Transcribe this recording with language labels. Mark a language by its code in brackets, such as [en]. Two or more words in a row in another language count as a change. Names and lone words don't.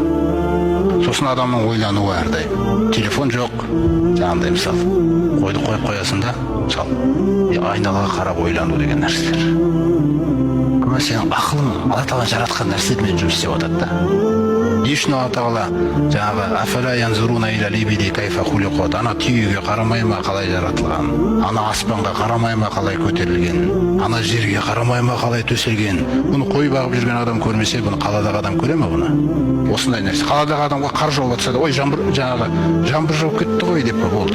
[kk] Сосын адамның ойлануы әрдайым. Телефон жоқ, жаңағыдай мысалы, қойды қойып қоясың да, мысалы, айналаға қарап ойлану деген нәрселер. Күмән сенің ақылың Алла Тағала жаратқан нәрселермен жұмыс істеп жатады да. Не үшін Алла Тағала жаңағы [ar] أفلا ينظرون إلى الإبل كيف خلقت, [kk] ана түйеге қарамай ма қалай жаратылған, ана аспанға қарамай ма қалай көтерілген, ана жерге қарамай ма қалай төселген. Бұны қой бағып жүрген адам көрмесе, бұны қаладағы адам көре ме бұны? Осындай нәрсе. Қаладағы адамға қар жауып жатса да, ой жаңбыр жауып кетті ғой деп болды.